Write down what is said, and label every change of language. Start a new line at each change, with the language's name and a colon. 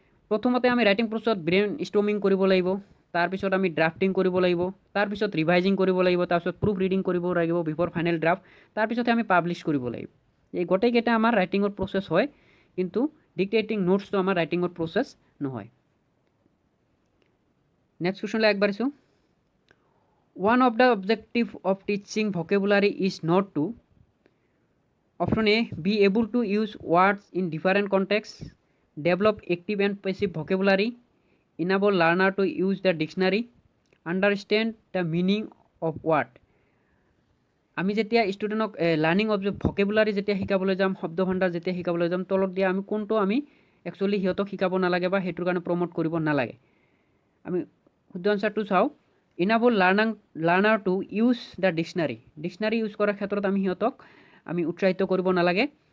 Assamese: প্ৰথমতে আমি ৰাইটিং প্ৰচেছত ব্ৰেইন ষ্ট্ৰমিং কৰিব লাগিব, তাৰপিছত আমি ড্ৰাফটিং কৰিব লাগিব, তাৰপিছত ৰিভাইজিং কৰিব লাগিব, তাৰপিছত প্ৰুফ ৰিডিং কৰিব লাগিব বিফৰ ফাইনেল ড্ৰাফট, তাৰপিছতে আমি পাব্লিছ কৰিব লাগিব। এই গোটেইকেইটা আমাৰ ৰাইটিঙৰ প্ৰচেছ হয়, কিন্তু ডিক্টেটিং নোটছটো আমাৰ ৰাইটিঙৰ প্ৰচেছ নহয়। নেক্সট কুৱেশ্যনলৈ আগবাঢ়িছোঁ।
English: One of the objective of teaching vocabulary is not to, option A, be able to use words in different contexts, develop active and passive vocabulary, enable learner to use the dictionary, understand the meaning of word.
Assamese: আমি যেতিয়া ষ্টুডেণ্টক learning of ভকেবুলাৰী যেতিয়া শিকাবলৈ যাম, শব্দ ভাণ্ডাৰ যেতিয়া শিকাবলৈ যাম, তলত দিয়া আমি কোনটো আমি একচুৱেলি সিহঁতক শিকাব নালাগে বা সেইটোৰ কাৰণে প্ৰমোট কৰিব নালাগে। আমি শুদ্ধ আনচাৰটো চাওঁ, enable learner to use the dictionary use কৰাৰ ক্ষেত্ৰত আমি সিহঁতক আমি উৎসাহিত কৰিব নালাগে।